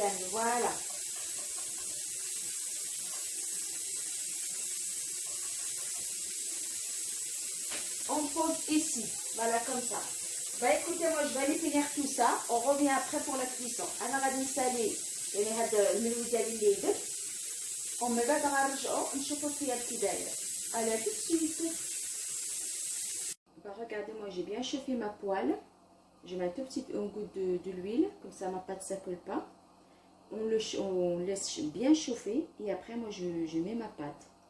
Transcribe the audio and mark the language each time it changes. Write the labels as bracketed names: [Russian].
[French] Voilà. On pose ici, voilà comme ça. Bah écoutez, moi je vais aller finir tout ça. On revient après pour la cuisson. [Arabic] انا غادي نسالي يعني هذا الملوي ديالي اللي درت ومن بعد غنرجعوا نشوفوا الخيار كي داير. [French] Allez, tout de suite. Bah regardez, moi j'ai bien chauffé ma poêle. Je mets un tout petit goutte de l'huile, comme ça ma pâte ne colle pas. On laisse bien chauffer et après moi je mets ma pâte.